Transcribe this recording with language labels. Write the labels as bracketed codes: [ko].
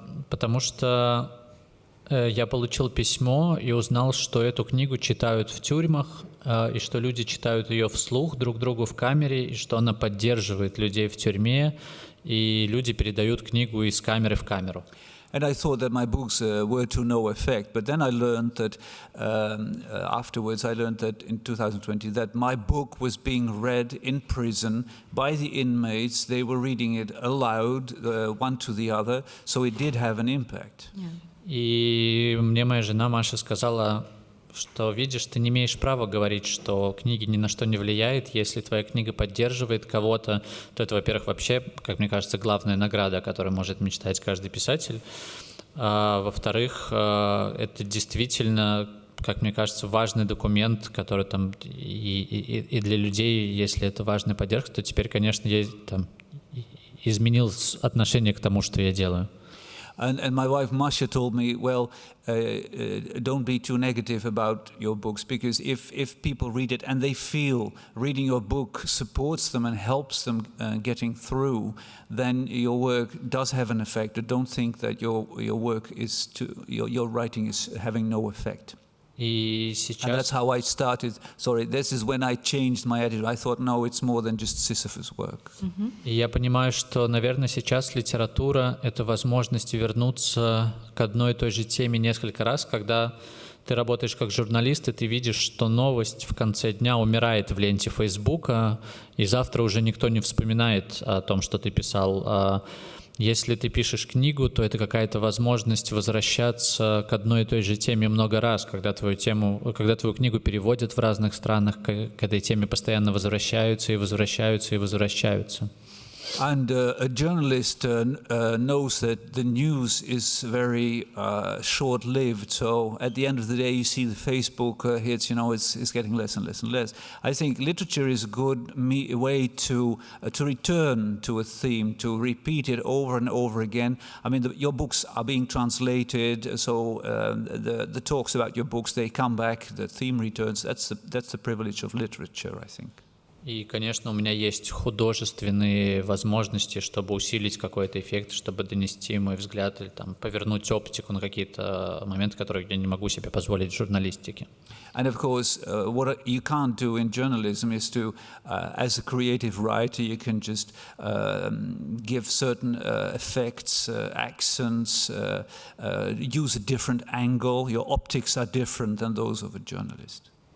[ru] Потому что я получил письмо и узнал, что эту книгу читают в тюрьмах, и что люди читают ее вслух друг другу в камере, и что она поддерживает людей в тюрьме, и люди передают книгу из камеры в камеру. [en] And I thought that my books were to no effect, but then I learned that afterwards, I learned that in 2020 that my book was being read in prison by the inmates. They were reading it aloud, one to the other, so it did have an impact. Yeah. [ru] И мне моя жена Маша сказала, что, видишь, ты не имеешь права говорить, что книги ни на что не влияют. Если твоя книга поддерживает кого-то, то это, во-первых, вообще, как мне кажется, главная награда, о которой может мечтать каждый писатель. А во-вторых, это действительно, как мне кажется, важный документ, который там и для людей, если это важная поддержка, то теперь, конечно, я там изменил отношение к тому, что я делаю. [en] And my wife Masha told me, well, don't be too negative about your books, because if people read it and they feel reading your book supports them and helps them getting through, then your work does have an effect. Don't think that your work is your writing is having no effect. [ru] И [en] And [ru] сейчас... [en] that's how I started. Sorry, this is when I changed my attitude. I thought, no, it's more than just Sisyphus work. [ru] И я понимаю, что, наверное, сейчас литература — это возможность вернуться к одной и той же теме несколько раз, когда ты работаешь как журналист, и ты видишь, что новость в конце дня умирает в ленте Фейсбука, и завтра уже никто не вспоминает о том, что ты писал. Если ты пишешь книгу, то это какая-то возможность возвращаться к одной и той же теме много раз, когда твою книгу переводят в разных странах, к этой теме постоянно возвращаются и возвращаются и возвращаются. [en] And a journalist knows that the news is very short-lived. So at the end of the day, you see the Facebook hits. You know, it's getting less and less and less. I think literature is a good way to return to a theme, to repeat it over and over again. I mean, your books are being translated, so the talks about your books, they come back. The theme returns. That's the privilege of literature, I think. [ru] И, конечно, у меня есть художественные возможности, чтобы усилить какой-то эффект, чтобы донести мой взгляд или там, повернуть оптику на какие-то моменты, которые я не могу себе позволить в журналистике. [en] And of course, what you can't do in journalism is to, as a creative writer, you can just give certain effects, accents, use a different angle. Your optics are different than those of a journalist.